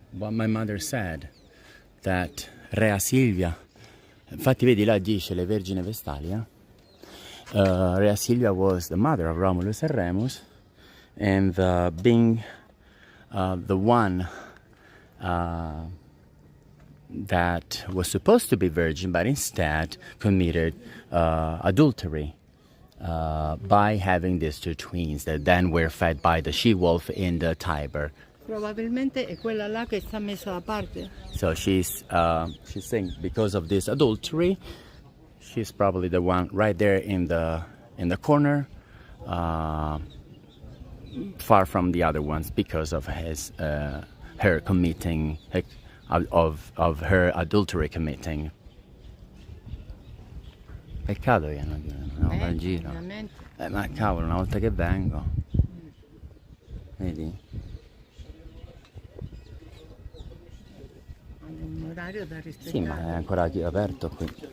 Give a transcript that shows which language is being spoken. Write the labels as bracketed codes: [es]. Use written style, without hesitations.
[en] what my mother said, that Rea Silvia, [it] infatti vedi là dice le Vergine Vestalia, [en] Rea Silvia was the mother of Romulus and Remus, and being the one that was supposed to be virgin, but instead committed adultery by having these two twins that then were fed by the she-wolf in the Tiber. [it] Probabilmente è quella là che sta messa da parte. [en] So she's saying because of this adultery, she's probably the one right there in the corner, far from the other ones because of her committing of her adultery committing. [it] Peccato che non va in giro. Ma cavolo, una volta che vengo, vedi? Un orario da rispettare. Sì, ma è ancora aperto qui.